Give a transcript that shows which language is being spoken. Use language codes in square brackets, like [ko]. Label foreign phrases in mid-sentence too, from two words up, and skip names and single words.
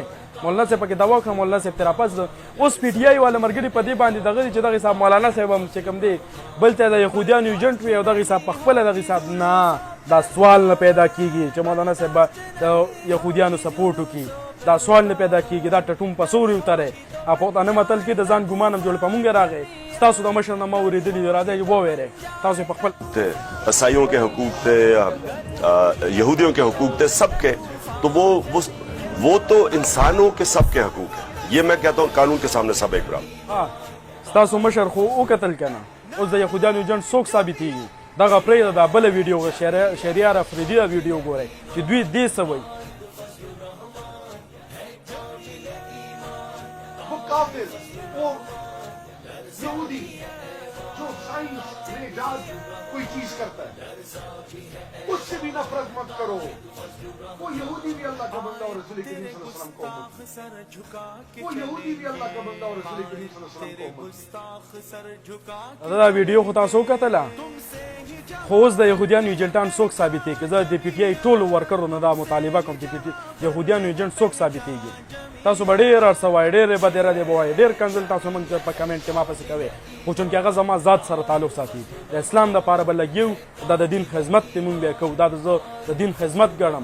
[ps] مولانا صاحب پکې دوا وکړه، مولانا صاحب ترې راپس اوس پی ټي آی والا ملګري په دې باندې دغه دي چې دغه حساب مولانا صاحب هم چې کوم دی بل ته د یهودیانو ایجنټ وي او دغه حساب په خپله دغه حساب نه، دا سوال نه پیدا کیږي چې مولانا صاحب به د یهودیانو سپورټ وکړي. دا سوال نه پیدا کیږي، دا ټټوم په سوري وتری او پښتانه متل کې د ځان ګمان هم جوړ په مونږ راغی. ستاسو د مشر نه ما اورېدلي دي، راځئ وویرئ تاسو په خپل [ur] عیسائیوں کے حقوق تھے، یہودیوں کے حقوق تھے، سب کے. تو وہ تو انسانوں کے سب کے حقوق ہیں. یہ میں کہتا ہوں قانون کے سامنے سب ایک برابر. [ps] ستاسو مشر خو وکتل کنه اوس د یهودیانو ایجنټ څوک ثابتېږي. دغه پرېږده دا بله ویډیو شهریار افریدي دا ویډیو ګورئ چې دوی دې څه وایي. [ur] یہودی جو سائنس میں ایجاد کوئی چیز کرتا ہے اس سے بھی نفرت مت کرو. وہ یہودی بھی اللہ کا بندہ اور رسول کریم صلی اللہ علیہ وسلم کو وہ یہودی بھی اللہ کا بندہ اور رسول کریم صلی اللہ علیہ وسلم کو. [ps] دا ویډیو خو تاسو وکتله، خو اوس د یهودیانو ایجنټان څوک ثابتېږي که زه د پی ټي آی ټولو ورکرو نه دا مطالبه کوم چې یهودیانو ایجنټ څوک ثابتېږي. تاسو به ډېر هر څه وایئ، ډېرې بدې ردې به وایئ، ډېر کنځل تاسو موږ په کمنټ کې ما پسې کوئ، خو چونکې هغه زما ذات سره تعلق ساتي، د اسلام دپاره به لګیو، دا د دین خدمت دی مونږ بیا کوو، دا زه د دین خدمت ګڼم.